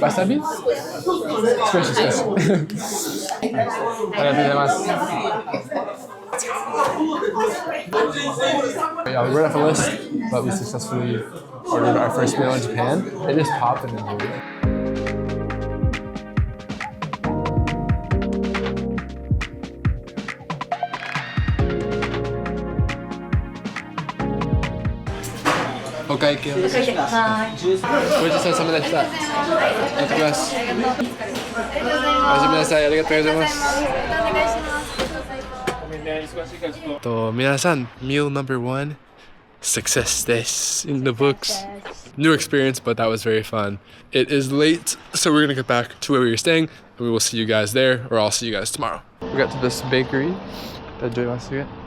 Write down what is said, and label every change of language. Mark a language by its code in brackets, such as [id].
[ja] わさび少しありがとうございます。 [en] Yeah, we read off a list, but we successfully ordered our first meal in Japan. It is popping in here. [ja] Okay, Kim. ごちそうさまでした。いただきます。おやすみなさい。ありがとうございます。皆さん、 [en] meal number 1, success です in the books. New experience, but that was very fun. It is late, so we're gonna get back to where we were staying, and we will see you guys there, or I'll see you guys tomorrow. We got to this bakery. [ja] 大丈夫ですか？